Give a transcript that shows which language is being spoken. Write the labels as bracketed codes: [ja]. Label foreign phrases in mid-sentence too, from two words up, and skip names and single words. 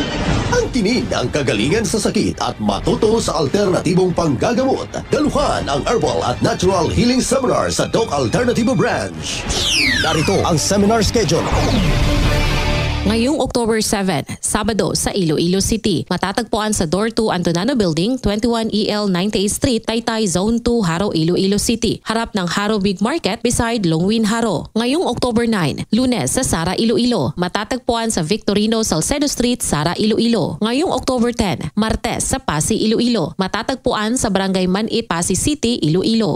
[tl] Ang tinig ang kagalingan sa sakit at matuto sa alternatibong panggagamot. Daluhan ang herbal at [en] natural healing seminar [tl] sa Doc Alternativo Branch. Narito ang [en] seminar schedule. [tl] Ngayong October 7, Sabado sa Iloilo City, matatagpuan sa Door 2 Antonano Building, 21 EL 98th Street, Taytay, Zone 2, Haro, Iloilo City. Harap ng Haro Big Market beside Longwin, Haro. Ngayong October 9, Lunes sa Sara, Iloilo, matatagpuan sa Victorino Salcedo Street, Sara, Iloilo. Ngayong October 10, Martes sa Pasig, Iloilo, matatagpuan sa Barangay Manit, Pasig City, Iloilo.